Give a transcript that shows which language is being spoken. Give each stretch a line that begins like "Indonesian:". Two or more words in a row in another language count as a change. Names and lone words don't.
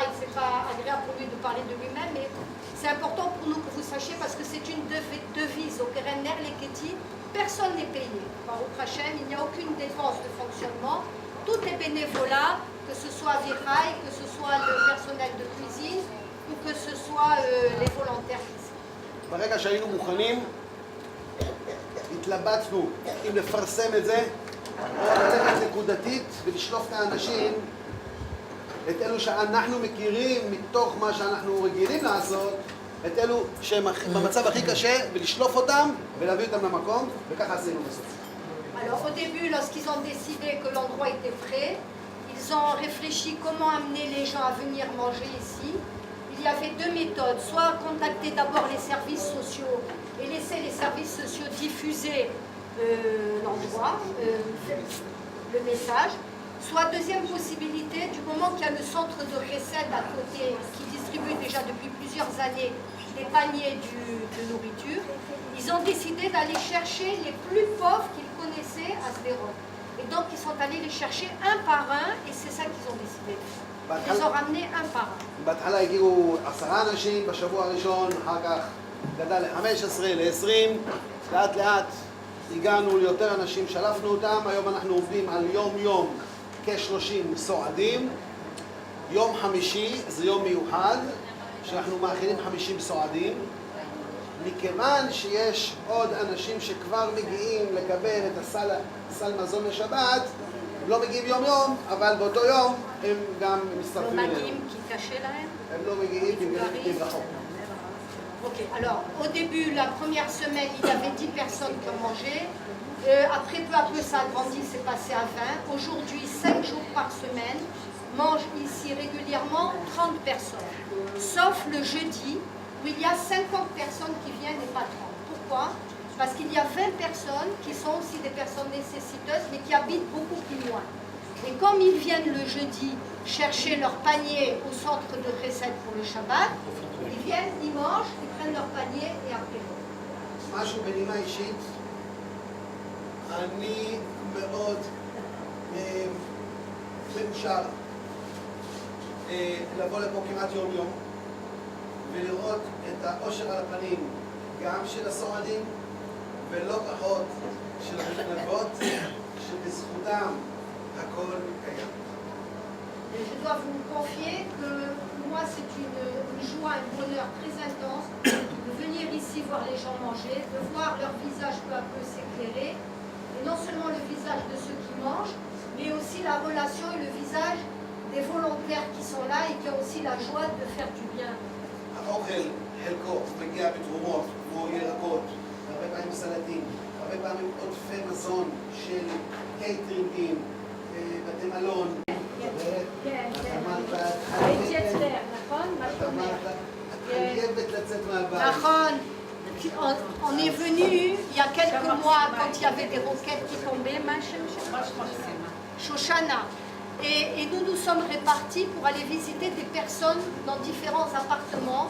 French: C'est pas agréable pour lui de parler de lui-même, mais c'est important pour nous que vous sachiez parce que c'est une devise au Keren Nerliketi. Personne n'est payé. Par Hashem, il n'y a aucune dépense de fonctionnement. Tout est bénévolat, que ce soit Avichai, que ce soit le personnel de cuisine ou que ce soit les volontaires ici.
Hebrew: ברגע שהיינו מוכנים, התלבטנו אם לפרסם את זה או ללכת נקודתית ולשלוף את האנשים, את אלו שאנחנו מכירים מתוך מה שאנחנו רגילים לעשות, את אלו שהם במצב הכי קשה, ולשלוף אותם ולהביא אותם למקום, וככה עשינו בסוף.
French: Alors au début, lorsqu'ils ont décidé que l'endroit était prêt, ils ont réfléchi comment amener les gens à venir manger ici. Il y avait 2 méthodes, soit contacter d'abord les services sociaux et laisser les services sociaux diffuser l'endroit, le message, soit deuxième possibilité, du moment qu'il y a le centre de Chesed à côté qui distribue déjà depuis plusieurs années des paniers de nourriture, ils ont décidé d'aller chercher les plus pauvres qu'ils connaissaient à Sderot. Et donc ils sont allés les chercher un par un et c'est ça qu'ils ont décidé de faire. Ils ont ramené un par un.
Hebrew: בהתחלה הגיעו 10 אנשים בשבוע הראשון, אחר כך גדל ל-15, ל-20, לאט לאט הגענו ליותר אנשים, שלפנו אותם, היום אנחנו עובדים על יום כ-30 סועדים. יום חמישי זה יום מיוחד, שאנחנו מאכילים 50 סועדים. מכיוון שיש עוד אנשים שכבר מגיעים לקבל את הסל מזון לשבת, הם לא מגיעים יום-יום, אבל באותו יום הם גם מצטרפים אלינו. לא מגיעים כי קשה להם? הם לא מגיעים כי הם רחוק.
French: Ok, alors au début, la première semaine, il y avait 10 personnes qui ont mangé. Après, peu à peu, ça a grandi, c'est passé à 20. Aujourd'hui, 5 jours par semaine, mangent ici régulièrement 30 personnes, sauf le jeudi où il y a 50 personnes qui viennent et pas 30. Pourquoi? Parce qu'il y a 20 personnes qui sont aussi des personnes nécessiteuses mais qui habitent beaucoup plus loin. Et comme ils viennent le jeudi chercher leur panier au centre de Chesed pour le Shabbat, ils viennent, ils mangent, ils prennent leur panier et après.
Hebrew: משהו בנימה אישית, אני מאוד מאושר לבוא לפה כמעט יום יום ולראות את האושר על הפנים גם של הסועדים ולא פחות של המתנדבות שבזכותם הכל קיים.
French: Je dois vous confier que pour moi c'est une joie, un bonheur très intense de venir ici voir les gens manger, de voir leur visage peu à peu s'éclairer, et non seulement le visage de ceux qui mangent, mais aussi la relation et le visage des volontaires qui sont là et qui ont aussi la joie de faire du bien.
Hebrew: האוכל חלקו מגיע בתרומות כמו ירקות, הרבה פעמים סלטים, הרבה פעמים עודפי מזון של קייטרינגים, בתי מלון.
French: On est venu il y a quelques mois quand il y avait des roquettes qui tombaient, Shoshana. Et nous nous sommes répartis pour aller visiter des personnes dans différents appartements.